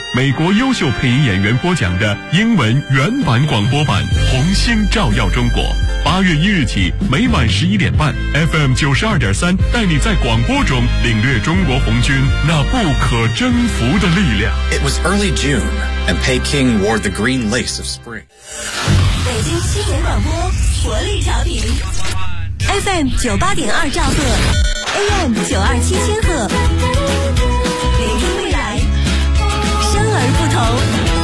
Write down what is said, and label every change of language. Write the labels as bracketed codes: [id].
[zh] 美国优秀配音演员播讲的英文原版广播版《红星照耀中国》，8月1日起，每晚11:30 ，FM92.3， 带你在广播中领略中国红军那不可征服的力量。 [en] It was early June, and Peking wore the green lace of spring. [zh] 北京新闻广播，活力调频。 FM98.2 兆赫 ，AM927 千赫，聆听未来，生而不同。